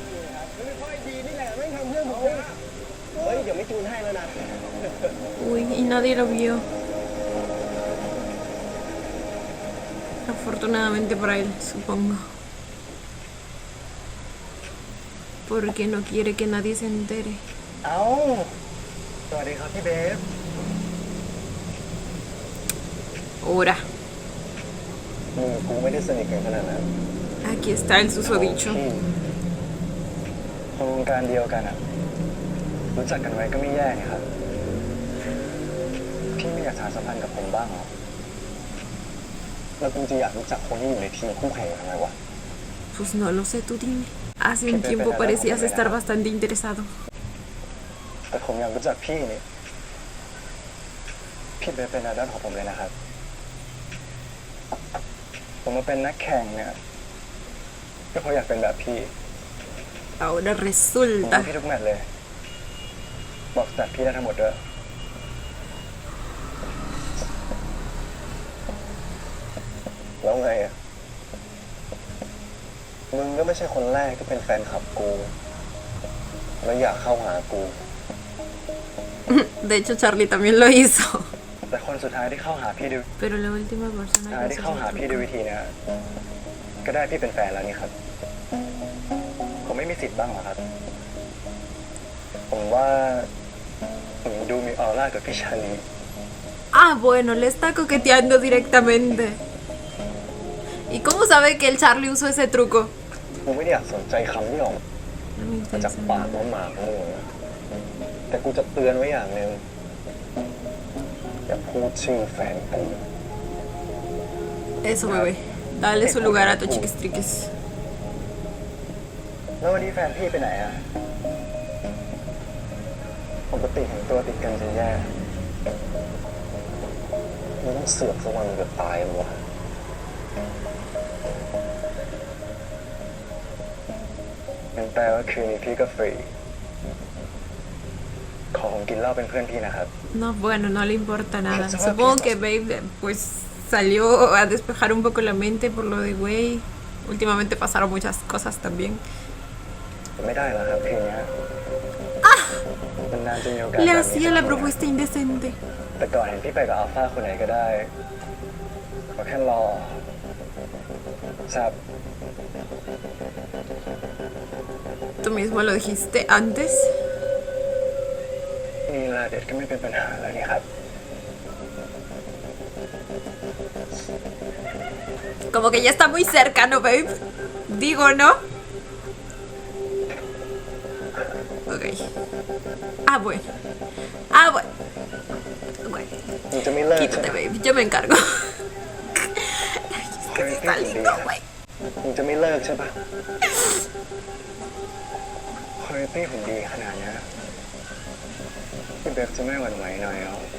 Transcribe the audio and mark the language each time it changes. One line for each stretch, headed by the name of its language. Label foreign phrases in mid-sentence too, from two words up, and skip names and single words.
Spanish: Uy, y nadie lo vio. Afortunadamente para él, supongo. Porque no quiere que nadie se entere.
Thai: สวัสดีครับพี่เบฟ
Spanish: Ahora,
Thai: กูไม่ได้สนิทกันขนาดนั้น
Spanish: aquí está el susodicho.
Thai: คนวงการเดียวกันอ่ะ รู้จักกันไว้ก็ไม่แย่นี่ครับ พี่ไม่อยากสานสัมพันธ์กับผมบ้างเหรอ แล้วกูจะอยากรู้จักคนที่อยู่ในทีมคู่แข่งทำไมวะ
Spanish: Pues no lo sé, tú dime. Hace un tiempo parecías estar bastante interesado.
Thai: แต่ผมอยากรู้จักพี่นี่ พี่เบฟเป็นไอดอลของผมเลยนะครับ ผมมาเป็นนักแข่งเนี่ยก็เพราะอยากเป็นแบบพี่
Spanish: Ahora
Thai: ผม
Spanish: resulta.
Thai: พี่ทุกแมตช์เลย บอกสแตทพี่ได้ทั้งหมดด้วยแล้วไงอ่ะ มึงก็ไม่ใช่คนแรกที่เป็นแฟนคลับกู แล้วอยากเข้าหากู
Spanish: De hecho, Charlie también lo hizo.
Thai: แต่คนสุดท้ายที่เข้าหาพี่ด้วย
Spanish: Pero la última persona
Thai: ท้าย
Spanish: que
Thai: ที่
Spanish: hizo
Thai: เข้าหา
Spanish: el
Thai: พี่ด้วย
Spanish: truco.
Thai: วิธีเนี้ยก็ได้พี่เป็นแฟนแล้วนี่ครับ ผมไม่มีสิทธิ์บ้างเหรอครับ ผมว่าผมดูมีออร่ากับพี่ชาลี
Spanish: Ah, bueno, le está coqueteando directamente. ¿Y cómo sabe que el Charlie usó ese truco?
Thai: กูไม่ได้อยากสนใจคำที่ออก
Spanish: No me
Thai: มาจาก
Spanish: interesa
Thai: ปาก
Spanish: nada.
Thai: หมาของมึงนะแต่กูจะเตือนไว้อย่างหนึ่งอย่าพูดชื่อแฟนกู
Spanish: Eso, bebé. Dale su lugar a tu chiquistriquis. แล้ววันนี้แฟนพี่ไปไหนอ่ะ ปกติเห็นตัวติดกันจะแย่มึงต้องเสือกสักวันมึงจะตายมั้งวะงั้นแปลว่าคืนนี้พี่ก็ฟรี ขอผมกินเหล้าเป็นเพื่อนพี่นะครับ No, bueno, no le importa nada. Supongo que Babe pues salió a despejar un poco la mente por lo de Wei. Últimamente pasaron muchas cosas también.
Thai: ไม่ได้แล้วครับคืนนี้นานๆจะมีโอกาส
Spanish: Le
Thai: แบบนี้
Spanish: hacía la propuesta indecente.
Thai: แต่ก่อนเห็นพี่ไปกับอัลฟาคนไหนก็ได้ขอแค่รอทราบ
Spanish: Tú mismo lo dijiste antes.
Thai: นี่แหละเด็ดก็ไม่เป็นปัญหาแล้วนี่ครับ
Spanish: Como que ya está muy cerca, ¿no, babe? Digo, ¿no? Ok. Ah, bueno. Ah, bueno. Bueno.
Thai: มึงจะไม่เลิกใช่
Spanish: Quítate,
Thai: ไหม
Spanish: babe. Yo me encargo. Es que sí está lindo, güey.
Thai: มึงจะไม่เลิกใช่ปะคอยตี้ผมดีขนาดเนี้ยพี่เบฟจะไม่หวั่นไหวหน่อยเหรอ